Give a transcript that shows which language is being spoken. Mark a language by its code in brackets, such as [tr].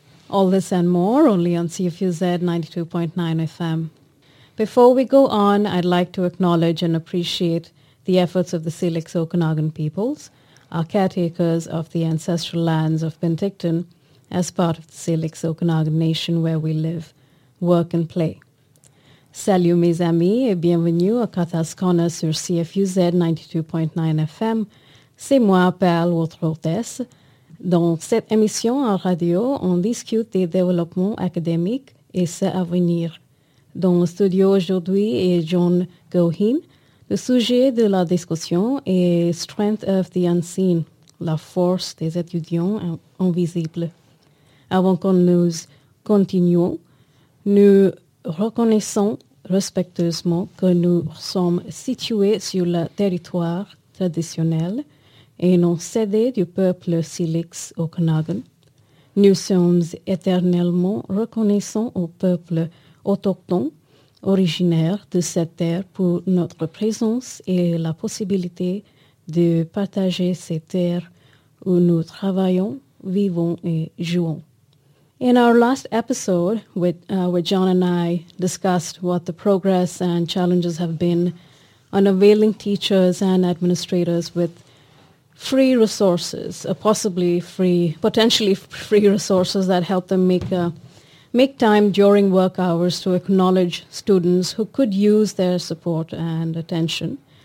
[en] All this and more only on CFUZ 92.9 FM. Before we go on, I'd like to acknowledge and appreciate the efforts of the Salix Okanagan peoples, our caretakers of the ancestral lands of Penticton as part of the Salix Okanagan Nation where we live, work and play. [fr] Salut mes amis et bienvenue à Kathas Kona sur CFUZ 92.9 FM. C'est moi, Perle, votre hôtesse. Dans cette émission en radio, on discute des développements académiques et ceux à venir. Dans le studio aujourd'hui est John Gohin. Le sujet de la discussion est Strength of the Unseen, la force des étudiants invisibles. Avant que nous continuions, nous reconnaissons respectueusement que nous sommes situés sur le territoire traditionnel et non cédé du peuple Salix Okanagan. Nous sommes éternellement reconnaissants au peuple autochtone originaire de cette terre pour notre présence et la possibilité de partager ces terres où nous travaillons, vivons et jouons. [en] In our last episode, where John and I discussed what the progress and challenges have been on availing teachers and administrators with free resources, potentially free resources that help them make time during work hours to acknowledge students who could use their support and attention.